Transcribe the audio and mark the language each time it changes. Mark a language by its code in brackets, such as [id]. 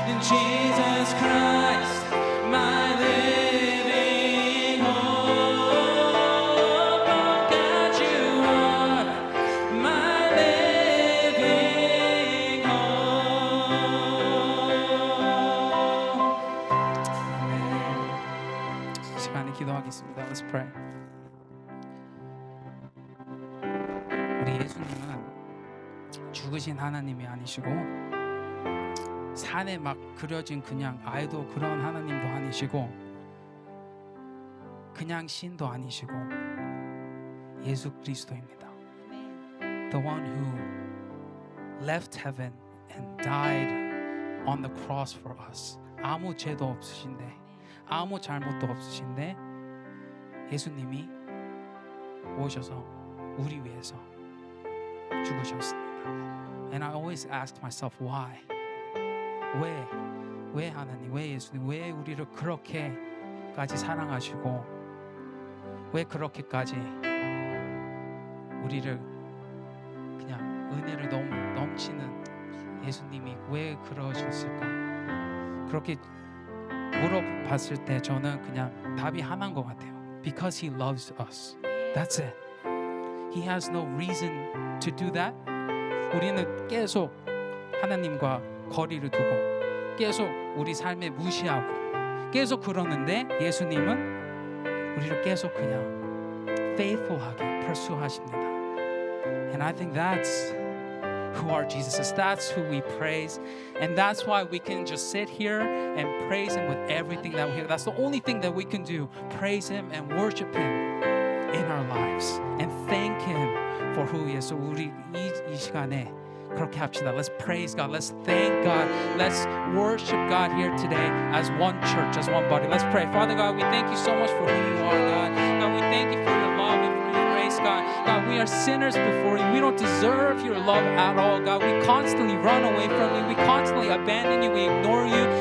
[en] Jesus Christ my living hope oh God you are my living hope [ko] 이 시간에 기도하겠습니다. [en] Let's pray. [ko] 우리 예수님은 죽으신 하나님이 아니시고 산에 막 그려진 그냥 아이돌 그런 하나님도 아니시고 그냥 신도 아니시고 예수 그리스도입니다. [en] The one who left heaven and died on the cross for us. [ko] 아무 죄도 없으신데 아무 잘못도 없으신데 예수님이 오셔서 우리 위해서 죽으셨습니다. [en] And I always ask myself why? [ko] 왜 하나님, 왜 예수님, 왜 우리를 그렇게까지 사랑하시고 왜 그렇게까지 우리를 그냥 은혜를 넘치는 예수님이 왜 그러셨을까? 그렇게 물어봤을 때 저는 그냥 답이 하나인 것 같아요. [en] Because He loves us. That's it. He has no reason to do that. [ko] 우리는 계속 하나님과 거리를 두고 계속 우리 삶에 무시하고 계속 그러는데 예수님은 우리를 계속 그냥 faithful하게 pursue하십니다. [en] And I think that's who our Jesus is. That's who we praise. And that's why we can just sit here and praise Him with everything that we have. That's the only thing that we can do. Praise Him and worship Him in our lives. And thank Him for who He is. So [ko] 우리 이 시간에 그렇게 합시다. [en] Let's praise God. Let's thank God. Let's worship God here today as one church, as one body. Let's pray. Father God, we thank you so much for who you are, God. God, we thank you for your love and for your grace, God. God, we are sinners before you. We don't deserve your love at all, God. We constantly run away from you. We constantly abandon you. We ignore you.